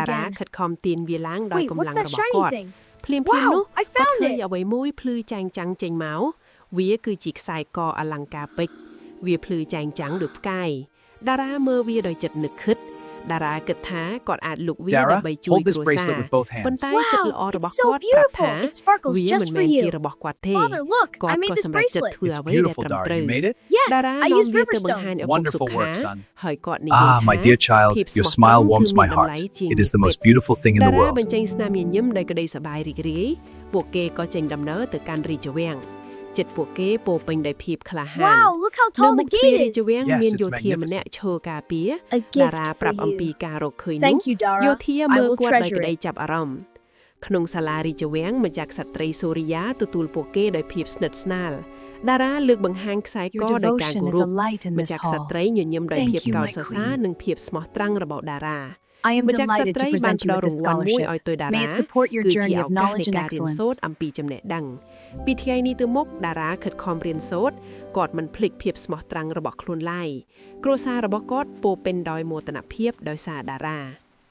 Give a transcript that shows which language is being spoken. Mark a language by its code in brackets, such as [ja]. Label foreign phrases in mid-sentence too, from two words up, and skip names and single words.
[km] រាខិតខំទាញវាឡើងដោយកម្លាំងរបស់គាត់ភ្លាមៗនោះគាត់ឃើញអ្វីមួយភ្លឺចែងចាំងចេញមកវាគឺជាខ្សែកអលង្ការពេជ្រវាភ្លឺចែងចាំងដូចផ្កាយតារាមើលវាដោយចិត្តនឹកគិតតារាគិតថាគាត់អាចលុកវាដើម្បីជួយគ្រួសារប៉ុន្តែចិត្តល្អរបស់គាត់ប្រាប់ថាវាមិនមែនជារបស់គាត់ទេគាត់ក៏សម្រេចចិត្តធ្វើអ្វីដែលត្រឹមត្រូវតារានាំវាទៅបង្ហាញឪពុកសុខាហើយគាត់និយាយថា [en] my dear child, your smile warms my heart. It is the most beautiful thing in the [km] តារា [en] world. [km] បញ្ចេញស្នាមញញឹមដោយក្តីសប្បាយរីករាយពួកគេក៏ចេញដំណើរទៅកាន់រាជវាំងចិត្តពួកគេពោពេញដោយភាពក្លាហាន [en] Wow, look how [km] នៅ [en] tall [km] មុ [en] the [km] ខទ្វារ [en] gate [km] រាជ [en] is. [km] វាំង [en] Yes, [km] មាន [en] it's [km] យោធាម្នាក់ [en] magnificent. [km] ឈរការពារ [en] A [km] តា [en] gift [km] រា [en] for [km] ប្រាប់អំពី [en] you. [km] ការរកឃើញនោះ [en] Thank you, Dara. [km] យោធា [en] I [km] មើល [en] will [km] គាត់ដោយ [en] treasure [km] ក្តី [en] it. [km] ចាប់អារម្មណ៍ក្នុងសាលារាជវាំងម្ចាស់ក្សត្រីសូរិយាទទួលពួកគេដោយភាពស្និទ្ធស្នាលតារាលើកបង្ហាញខ្សែក [en] Your [km] ដោយការ [en] devotion [km] គោ [en] is [km] រ [en] a [km] ព [en] light in [km] ម្ [en] this [km] ចាស់ក្ស [en] hall. [km] ត្រីញញឹមដោយ [en] Thank [km] ភាព [en] you, [km] កោត [en] my [km] សរសើរ [en] queen. [km] និងភាពស្មោះត្រង់របស់តារា [en] I am [km] ម្ចាស់ក្ស [en] delighted [km] ត្រី [en] to [km] បាន [en] present [km] ផ្ [en] you [km] ដល់ [en] with [km] រ [en] this [km] ង្វាន់មួយឲ្យ [en] scholarship. [km] ទៅតារា [en] May it support your [km] គឺជា [en] journey [km] ឱ [en] of [km] កាស [en] knowledge [km] នៃ [en] and [km] ការរៀន [en] excellence. [km] សូត្រអំពីចំណេះដឹងពីថ្ងៃនេះទៅមុខតារាខិតខំរៀនសូត្រគាត់មិនភ្លេចភាពស្មោះត្រង់របស់ខ្លួនឡើយគ្រួសាររបស់គាត់ពោពេញដោយមោទនភាពដោយសារតារា